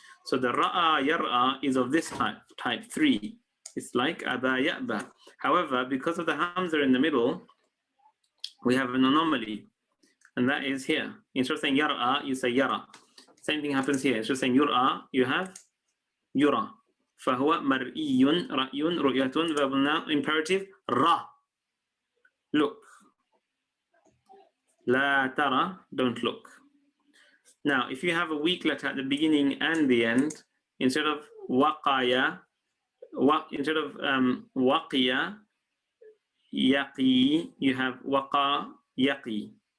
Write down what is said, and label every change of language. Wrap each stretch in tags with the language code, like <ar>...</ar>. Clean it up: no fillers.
<en>So the ra'a yar'a is of this type 3. It's like aba ya'ba. However, because of the hamza in the middle, we have an anomaly, and that is here. Instead of saying yar'a, you say yara. Same thing happens here. Instead of saying yur'a, you have yura.</en> <ar>فهو مرئي رأي رؤية</ar> <en>verb noun imperative</en> <ar>را.</ar> <en>Look.</en> <ar>لا ترى,</ar> <en>don't look. Now, if you have a weak letter at the beginning and the end, instead of waqaya, instead of waqiya, yaqi, you have waqa, yaqi.</en>